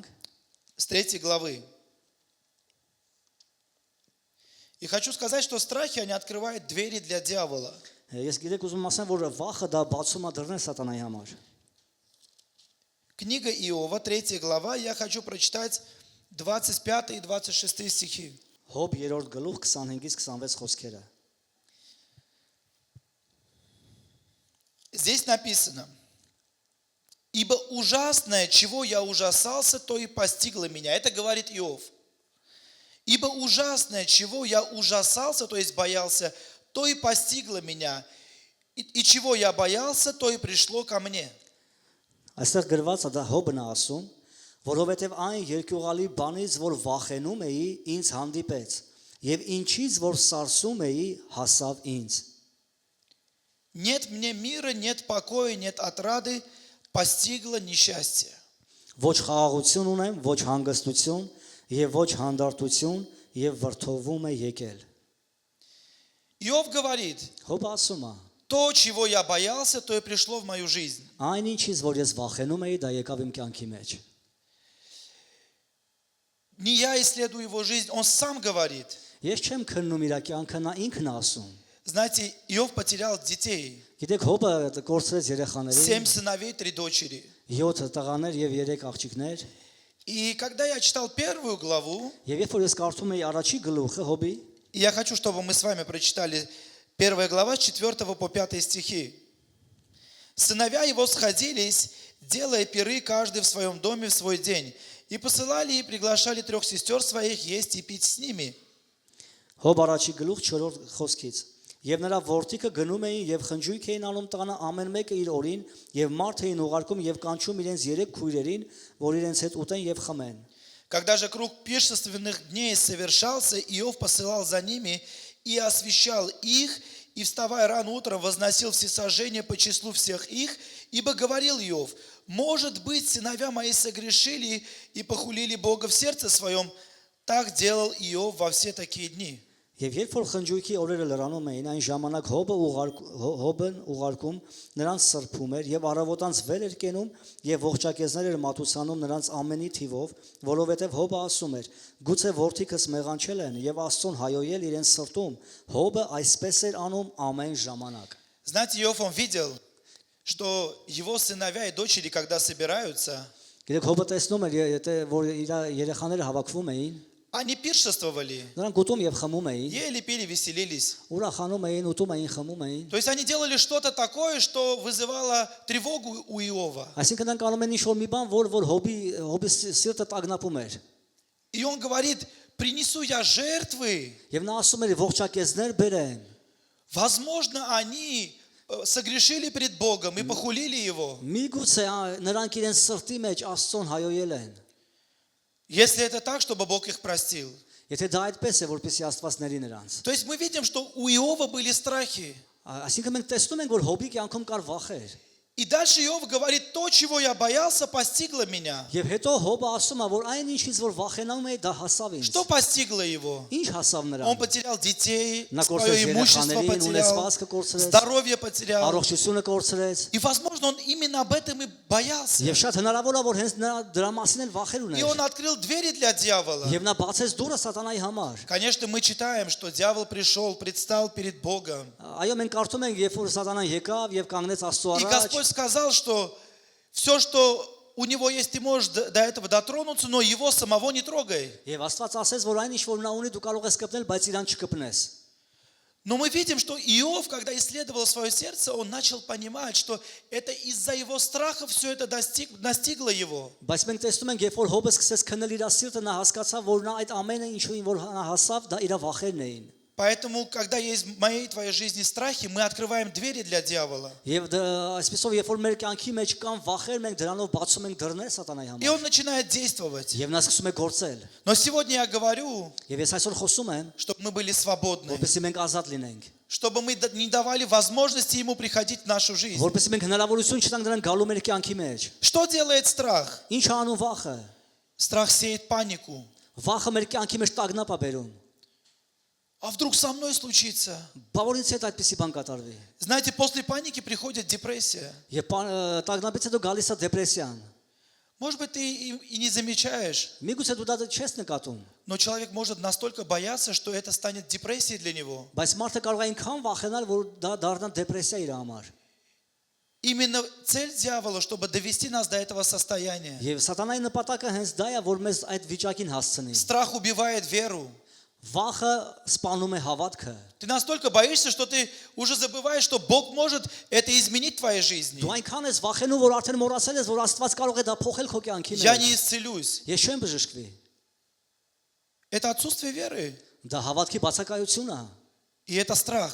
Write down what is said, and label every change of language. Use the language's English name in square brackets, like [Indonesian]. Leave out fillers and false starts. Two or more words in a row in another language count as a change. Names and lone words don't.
[Russian] с 3 главы. И хочу сказать, что страхи, они открывают двери для дьявола. [Armenian] Ես գիտեք ուզում ասեմ, որ վախը դա բացում է դռներ սատանայի համար։ [Russian] Книга Иова, 3 глава, я хочу прочитать 25 и 26 стихи. [Armenian] Հոբ 3-րդ գլուխ 25-ից 26 խոսքերը։ [Russian] Здесь написано: «Ибо ужасное, чего я ужасался, то и постигло меня». Это говорит Иов. «Ибо ужасное, чего я ужасался, то есть боялся, то и постигло меня. И чего я боялся, то и пришло ко мне». [Armenian] Այստեղ գրված է դա Հոբն է ասում, որովհետև այն երկյուղալի բանից, որ վախենում էի, ինձ հանդիպեց, եւ ինչից, որ սարսում էի, հասավ ինձ։ [Russian] «Нет мне мира, нет покоя, нет отрады, постигло несчастье». [Armenian] Ոչ խաղաղություն ունեմ, ոչ հանգստություն, եւ ոչ հանդարտություն, եւ վրթովում է եկել։ [Russian] Иов говорит: [Armenian] Հոբը ասում է. [Russian] «То, чего я боялся, то и пришло в мою жизнь». [Armenian] Այն ինչից, որ ես վախենում էի, դա եկավ իմ կյանքի մեջ։ [Russian] Не я исследую его жизнь, он сам говорит. [Armenian] Ես չեմ քննում իր կյանքը, նա ինքն է ասում։ [Russian] Знаете, Иов потерял детей. [Armenian] Գիտեք, Հոբը կորցրեց 7 երեխաներին, [Russian] сыновей, 3 дочери. [Armenian] 7 տղաներ եւ 3 աղջիկներ, [Russian] И когда я читал 1 главу, [Armenian] եւ երբ որ ես կարդում էի առաջի գլուխը Հոբի, [Russian] и я хочу, чтобы мы с вами прочитали 1 глава с 4 по 5 стихи. «Сыновья его сходились, делая пиры каждый в своем доме в свой день, и посылали и приглашали 3 сестер своих есть и пить с ними. [Armenian] Հոբ առաջի գլուխ 4 խոսքից։ Եվ նրա որդիկը գնում էին եւ խնջույք էին անում տղանը ամեն մեկը իր օրին եւ մարդ էին ուղարկում եւ կանչում իրենց 3 քույրերին, որ իրենց հետ ուտեն եւ խմեն։ [Russian] Когда же круг пиршественных дней совершался, Иов посылал за ними и освящал их, и, вставая рано утром, возносил всесожжение по числу всех их, ибо говорил Иов: может быть, сыновья мои согрешили и похулили Бога в сердце своем. Так делал Иов во все такие дни». [Armenian] Եվ երբ որ խնջույքի օրերը լրանում էին, այն ժամանակ Հոբն ուղարկում նրանց սրբում էր եւ առավոտանց վեր էր կենում եւ ողջակեզներ էր մատուցանում նրանց ամենի թիվով, որովհետեւ Հոբը ասում էր. գուցե որդիքս մեղանչել են եւ Աստծուն հայոյել իրենց սրտում։ Հոբը այսպես էր անում ամեն ժամանակ։ [Russian] Знаете, Иов, он видел, что его сыновья и дочери, когда собираются, [Armenian] Գիտեք, Հոբը տեսնում էր, որ իր երեխաները հավաքվում էին, [Russian] они пиршествовали, [Armenian] նրանք ուտում եւ խմում էին, [Russian] ели, пили, веселились. [Armenian] ուրախանում էին, ուտում էին, խմում էին։ [Russian] То есть они делали что-то такое, что вызывало тревогу у Иова. [Armenian] Այսինքն նրանք անում են ինչ-որ մի բան, որ Հոբի սիրտը տագնապում էր։ [Russian] И он говорит: принесу я жертвы. [Armenian] Եվ նա ասում էր ողջակեզներ բերեն։ [Russian] Возможно, они согрешили пред Богом и похулили Его. [Armenian] Միգուցե նրանք իրենց սրտի մեջ Աստծուն հայոյել են։ [Russian] Если это так, чтобы Бог их простил. [Armenian] Եթե դա այդպես է, որպեսզի Աստված ների նրանց։ [Russian] То есть мы видим, что у Иова были страхи. [Armenian] Այսինքն մենք տեսնում ենք, որ Հոբի կյանքում կար վախեր։ [Russian] И дальше Иов говорит: то, чего я боялся, постигло меня. [Armenian] Եվ հետո Հոբը ասում է, որ այն ինչից որ վախենանում է, դա հասավ ինձ։ [Russian] Что постигло его? [Armenian] Ինչ հասավ [Russian] Он [Armenian] նրան։ [Russian] потерял детей, На свое курсе имущество Зереханерин, потерял, унесваска курсе. здоровье потерял. [Armenian] Առողջությունը կորցրեց։ [Russian] И, возможно, он именно об этом и боялся. [Armenian] Եվ շատ հնարավոր է, որ հենց նրա դրա մասին էլ վախեր [Russian] И он [Armenian] ուներ։ [Russian] открыл двери для дьявола. [Armenian] Եվ նա бացեց դուրը սատանայի համար։ [Russian] Конечно, мы читаем, что дьявол пришел, предстал перед Богом. [Armenian] Այո, մենք կարդում ենք, երբ որ սատանան եկավ եւ կանգնեց Աստծո [Russian] И [Armenian] առաջ, [Russian] Господь сказал, что все, что у него есть, ты можешь до этого дотронуться, но его самого не трогай. [Armenian] եւ Աստված ասեց, որ այն ինչ որ նա ունի, դու կարող ես կպնել, բայց իրան չկպնես։ [Russian] Но мы видим, что Иов, когда исследовал свое сердце, он начал понимать, что это из-за его страха все это настигло его. [Armenian] Բայց մենք տեսնում ենք, երբ որ Հոբը սկսեց քննել իր սիրտը, նա հասկացավ, որ նա այդ ամենը ինչու որ նա հասավ, դա իր վախերն էին։ [Russian] Поэтому, когда есть в моей и твоей жизни страхи, мы открываем двери для дьявола. [Armenian] Եվ այսպեսով, երբ որ մեր կյանքի մեջ կան վախեր, մենք дրանով բացում ենք դռներ սատանայի [Russian] И [Armenian] համար։ [Russian] он начинает действовать. [Armenian] Եվ նա սկսում է գործել։ [Russian] Но сегодня я говорю, [Armenian] Եվ ես այսօր խոսում եմ, [Russian] чтобы мы были свободны, [Armenian] որպեսզի մենք ազատ լինենք, [Russian] чтобы мы не давали возможности ему приходить в нашу жизнь. [Armenian] որպեսզի մենք հնարավորություն չտանք դրան գալու մեր կյանքի մեջ։ [Russian] Что делает страх? [Armenian] Ինչ է անում վախը։ [Russian] Страх сеет панику. [Armenian] Վախը մեր կյանքի մեջ տագնապ է բերում։ [Russian] А вдруг со мной случится? [Armenian] Բավարարից հետ այդպեսի բան կատարվի։ [Russian] Знаете, после паники приходит депрессия. [Armenian] Եվ տագնապից հետո գալիս է դեպրեսիան։ [Russian] Может быть, ты и не замечаешь, [Armenian] Միգուցե դու դա չես նկատում, [Russian] но человек может настолько бояться, что это станет депрессией для него. [Armenian] բայց մարդը կարող է այնքան վախենալ, որ դա դառնա դեպրեսիա իր համար։ [Russian] Именно цель дьявола, чтобы довести нас до этого состояния. [Armenian] Եվ սատանայի նպատակը հենց դա է, որ մեզ այդ վիճակին հասցնի։ [Russian] Страх убивает веру. [Armenian] Վախը սպանում է հավատքը։ [Russian] Ты настолько боишься, что ты уже забываешь, что Бог может это изменить в твоей жизни. [Armenian] Դու այնքան ես վախենում, որ արդեն մոռացել ես, որ Աստված կարող է դա փոխել քո կյանքի [Russian] Я [Armenian] մեջ։ [Russian] не исцелюсь. [Armenian] Ես չեմ բժշկվի։ [Russian] Это отсутствие веры. [Armenian] Դա հավատքի բացակայությունն է, [Russian] И это страх.